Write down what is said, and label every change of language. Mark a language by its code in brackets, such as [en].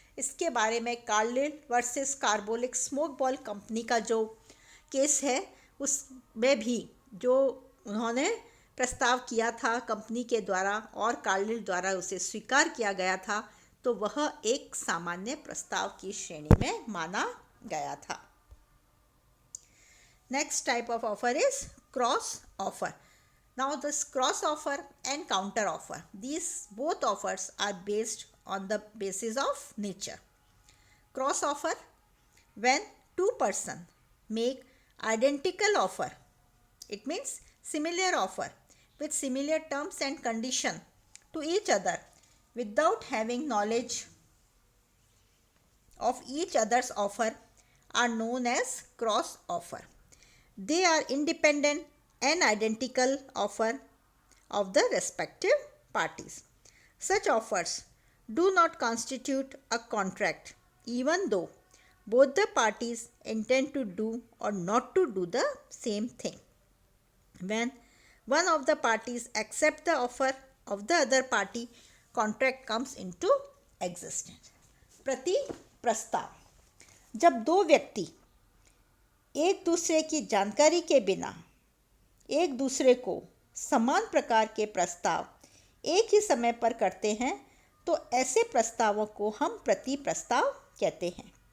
[hi] इसके बारे में Carlill versus carbolic smoke ball company का जो केस है, उसमें भी जो उन्होंने प्रस्ताव किया था कंपनी के द्वारा और कार्लिल द्वारा उसे स्वीकार किया गया था, तो वह एक सामान्य प्रस्ताव की श्रेणी में माना गया था। [en] Next type of offer is cross offer. Now this cross offer and counter offer, these both offers are based on the basis of nature. Cross offer, when two person make identical offer, it means similar offer with similar terms and condition to each other without having knowledge of each other's offer, are known as cross offer. They are independent and identical offer of the respective parties. Such offers do not constitute a contract, even though both the parties intend to do or not to do the same thing. When one of the parties accepts the offer of the other party, contract comes into existence. [hi] प्रति प्रस्ताव, जब दो व्यक्ति एक दूसरे की जानकारी के बिना एक दूसरे को समान प्रकार के प्रस्ताव एक ही समय पर करते हैं, तो ऐसे प्रस्तावों को हम प्रति प्रस्ताव कहते हैं।